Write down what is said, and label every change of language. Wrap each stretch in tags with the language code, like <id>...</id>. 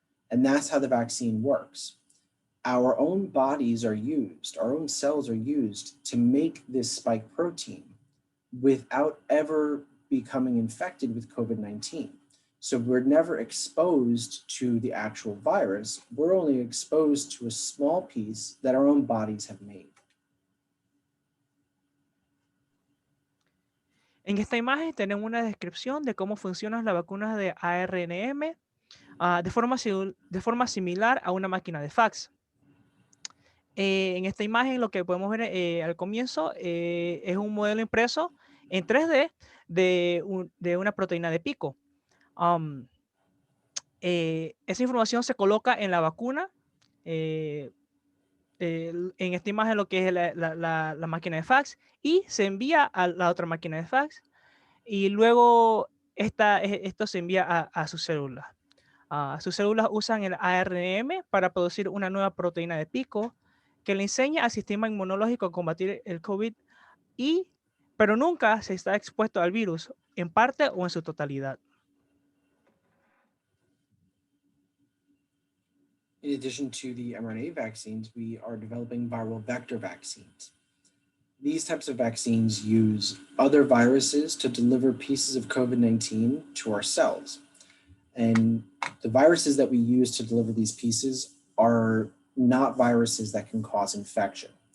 <en>And that's how the vaccine works. Our own bodies are used, our own cells are used to make this spike protein without ever becoming infected with COVID-19. So we're never exposed to the actual virus, we're only exposed to a small piece that our own bodies have made.</en> <es>En esta imagen tenemos una descripción de cómo funcionan las vacunas de ARNM de forma similar a una máquina de fax. En esta imagen lo que podemos ver al comienzo es un modelo impreso en 3D de una proteína de pico. Esa información se coloca en la vacuna. En esta imagen lo que es la máquina de fax y se envía a la otra máquina de fax y luego esto se envía a sus células. Sus células usan el ARNM para producir una nueva proteína de pico que le enseña al sistema inmunológico a combatir el COVID, pero nunca se está expuesto al virus, en parte o en su totalidad.</es> <en>In addition to the mRNA vaccines, we are developing viral vector vaccines. These types of vaccines use other viruses to deliver pieces of COVID-19 to our cells. And the viruses that we use to deliver these pieces are not viruses that can cause infection.</en>